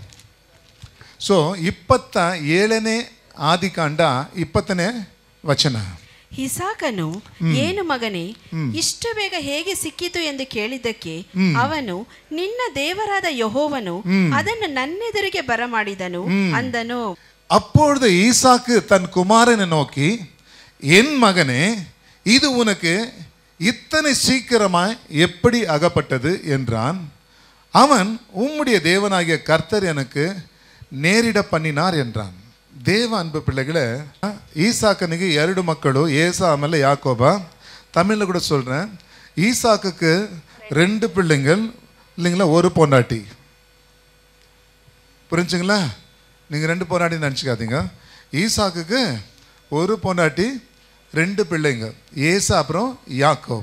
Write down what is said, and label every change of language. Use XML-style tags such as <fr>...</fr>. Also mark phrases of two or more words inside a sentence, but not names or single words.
<kn>ಸೊ 27ನೇ ಆದಿಕಾಂಡ 20ನೇ ವಚನ. ಇಸಾಕನು, ಏನು ಮಗನೇ, ಇಷ್ಟು ಬೇಗ ಹೇಗೆ ಸಿಕ್ಕಿತು ಎಂದು ಕೇಳಿದ್ದಕ್ಕೆ ಅವನು, ನಿನ್ನ ದೇವರಾದ ಯೆಹೋವನು ಅದನ್ನು ನನ್ನೆದುರಿಗೆ ಬರಮಾಡಿದನು ಅಂದನು.</kn> <ta>அப்பொழுது ஈசாக்கு தன் குமாரனை நோக்கி, என் மகனே, இது உனக்கு இத்தனை சீக்கிரமாய் எப்படி அகப்பட்டது என்றான். அவன், உம்முடைய தேவனாகிய கர்த்தர் எனக்கு நேரிட பண்ணினார் என்றான். ದೇವ ಅನ್ಬ பிள்ளைகளே, ஈசாக்கனுக்கு 2 மக்கಳು, ஏசா ஆமல்ல யாக்கோபா. தமிழில் கூட சொல்கிறேன், ஈசாக்குக்கு 2 பிள்ளைங்கள் இல்லைங்களா, 1 பொண்டாட்டி. புரிஞ்சுங்களா? நீங்கள் 2 பொண்டாட்டி நினச்சிக்காதீங்க. ஈசாக்குக்கு 1 பொண்டாட்டி 2 பிள்ளைங்க, ஏசா அப்புறம் யாக்கோப்.</ta>